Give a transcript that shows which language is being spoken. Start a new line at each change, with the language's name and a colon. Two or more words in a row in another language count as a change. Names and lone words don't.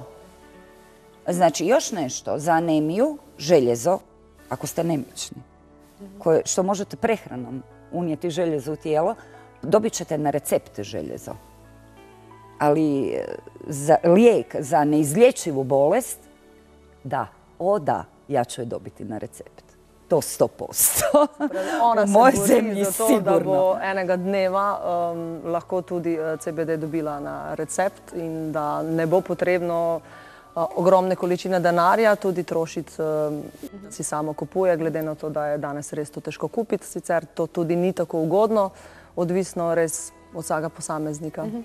Croatian: Znači, još nešto za anemiju, željezo, ako ste nemoćni, što možete prehranom unijeti željezo u tijelo, dobit ćete na recept željezo. Ali lijek za neizlječivu bolest, da, ja ću je dobiti na recept. To 100%.
Slovenian: Ona se bori za to, da bo enega dneva lahko tudi CBD dobila na recept in da ne bo potrebno ogromne količine denarja tudi trošiti, da si samo kupuje, glede na to, da je danes res to težko kupiti. Sicer to tudi ni tako ugodno, odvisno res od vsakega posameznika.